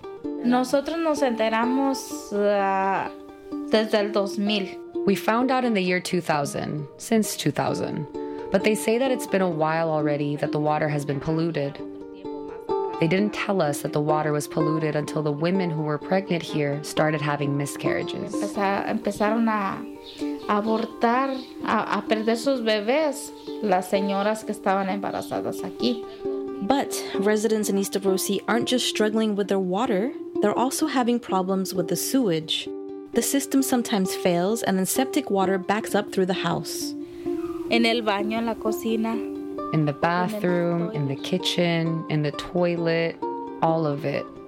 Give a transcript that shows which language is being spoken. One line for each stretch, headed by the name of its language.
Spanish: Nosotros nos enteramos desde el 2000.
English: We found out in the year 2000, since 2000. But they say that it's been a while already that the water has been polluted. They didn't tell us that the water was polluted until the women who were pregnant here started having miscarriages.
Spanish: Empezaron a abortar, a perder sus bebés, las señoras que estaban embarazadas aquí.
English: But residents in Isla Rossi aren't just struggling with their water, they're also having problems with the sewage. The system sometimes fails and then septic water backs up through the house.
Spanish: En el baño, en la cocina.
English: In the bathroom, in the kitchen, in the toilet, all of it.